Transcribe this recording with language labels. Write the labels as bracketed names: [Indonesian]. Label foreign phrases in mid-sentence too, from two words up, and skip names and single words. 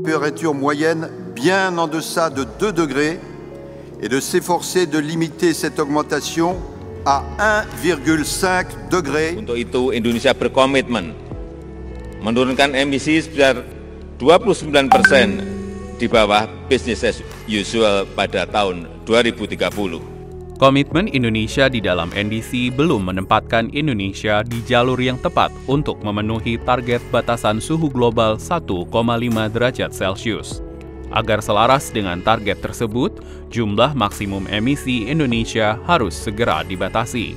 [French] température moyenne bien en deçà de 2 degrés et de s'efforcer de limiter cette augmentation à 1,5 degré. [Indonesian] Untuk itu Indonesia berkomitmen menurunkan emisi sebesar 29% di bawah [English] business as usual [Indonesian] pada tahun 2030. Komitmen Indonesia di dalam NDC belum menempatkan Indonesia di jalur yang tepat untuk memenuhi target batasan suhu global 1,5 derajat Celcius. Agar selaras dengan target tersebut, jumlah maksimum emisi Indonesia harus segera dibatasi.